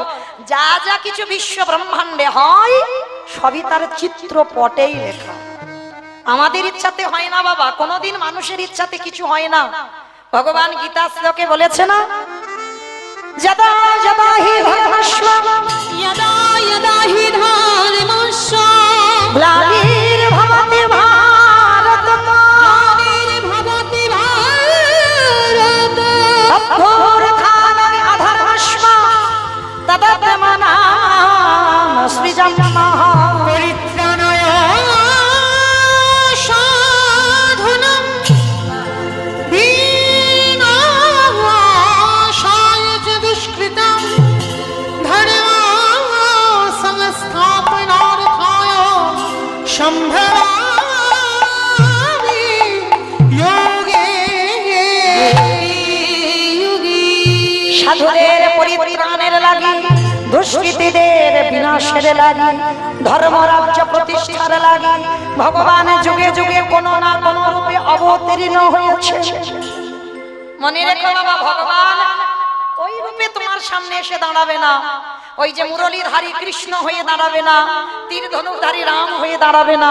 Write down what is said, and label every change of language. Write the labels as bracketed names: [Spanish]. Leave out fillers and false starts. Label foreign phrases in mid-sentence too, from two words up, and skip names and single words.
[Bangla] যা যা কিছু বিশ্ব ব্রহ্মাণ্ডে হয় সবই তার চিত্রপটেই লেখা। আমাদের ইচ্ছাতে হয় না বাবা, কোনোদিন মানুষের ইচ্ছাতে কিছু হয় না। ভগবান গীতা শ্লোকে বলেছে না, [Sanskrit] যদা যদা হি ধর্মস্ব यदा यदा हि धर्मस्य গ্লানির্ভবতি ग्लानिर्भवति भारत অভ্যুত্থানং অধর্মস্য তদাত্মনাম সৃজনমঃ परित्राणाय साधनं विनाशाय च दुष्कृतं धर्मसंस्थापनार्थाय सम्भवामि योगे युगे। [Bangla] সাধুদের পরিত্রাণের লাগি, দুষ্কৃতীদের বিনাশের লাগি, ধর্মরাজ্য প্রতিষ্ঠার লাগি ভগবান যুগে যুগে কোনো না কোনো রূপে অবতীর্ণ হয়েছে। মনে রেখো বাবা, ভগবান ওই রূপে তোমার সামনে এসে দাঁড়াবে না, ওই যে মুরলীধারী কৃষ্ণ হয়ে দাঁড়াবে না, তীর ধনুকধারী রাম হয়ে দাঁড়াবে না।